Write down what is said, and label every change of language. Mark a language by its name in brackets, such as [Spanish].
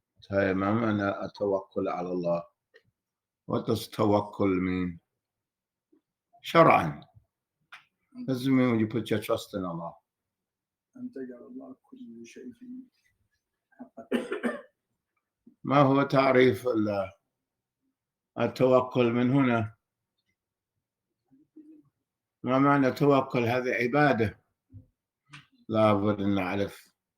[Arabic] طيب، ما معنى التوكل على الله? [English] What does tawakkul mean? [Arabic] شرعا. [English] What does it mean when you put your trust in Allah? [Arabic] أن تجعل الله كل شيء في حقك. ما هو تعريف التوكل من هنا؟ ما معنى توكل؟ هذه عبادة، لابد أن نعرف.